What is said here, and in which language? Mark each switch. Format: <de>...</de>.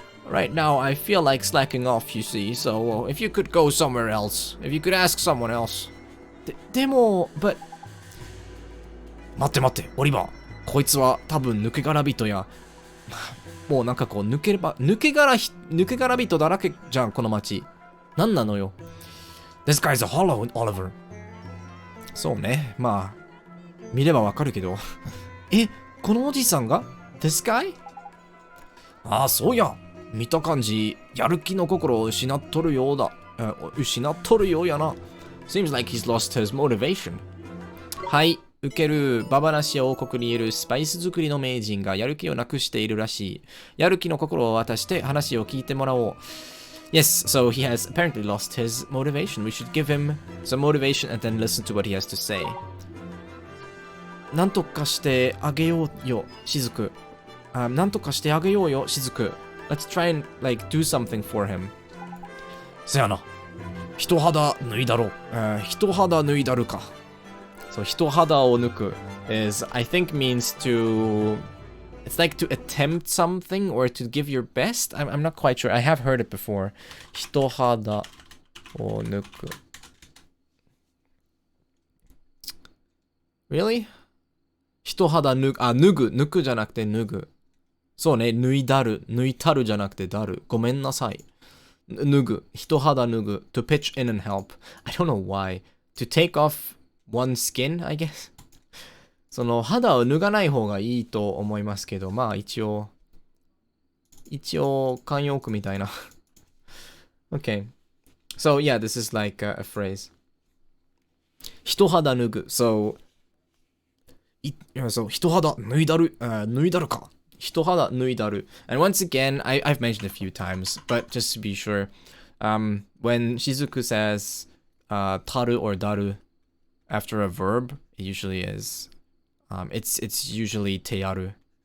<en>Right now, I feel like slacking off, you see. So, if you could go somewhere else, if you could ask someone else.</en> <ja>でも、</ja> <en>but...</en> <ja>待ってオリバー。こいつは多分抜け殻人や。もうなんかこう抜け殻人だらけじゃん、この街。なんなのよ。</ja> <en>This guy's a hollow, Oliver.</en> <ja>そうね。まあ、見ればわかるけど。このおじさんが</ja> <en>This guy?</en> <ja>ああ、そうや。見た感じ、やる気の心を失っとるようだ。失っとるようやな。</ja> <en>Seems like he's lost his motivation.</en> <ja>はい、受ける。ババナシア王国にいるスパイス作りの名人がやる気をなくしているらしい。やる気の心を渡して話を聞いてもらおう。</ja> <en>Yes, so he has apparently lost his motivation. We should give him some motivation and then listen to what he has to say.</en> <ja>なんとかしてあげようよ、しずく。なんとかしてあげようよ、しずく。</ja> <en>Let's try and, like, do something for him.</en> <ja>せやな。人肌脱いだろう。人肌脱いだるか。そう、人肌を抜く</ja> <en>is, I think means to... It's like to attempt something or to give your best. I'm not quite sure. I have heard it before.</en> <ja>人肌を抜く。</ja> <en>Really?</en> <ja>人肌脱ぐじゃなくて脱ぐ。そうね、脱いたるじゃなくてだる。ごめんなさい。脱ぐ。人肌脱ぐ。</ja> <en>To pitch in and help. I don't know why. To take off one skin, I guess.</en> <ja>その肌を脱がない方がいいと思いますけど、まあ一応慣用句みたいな。</ja> <en>Okay. So yeah, this is like a phrase.</en> <ja>人肌脱ぐ。So, 人肌脱いだるか。人肌脱いだる。</ja> <en>And once again, I've mentioned it a few times, but just to be sure, when Shizuku says taru or daru after a verb, it usually is, it's usually teyaru.</en>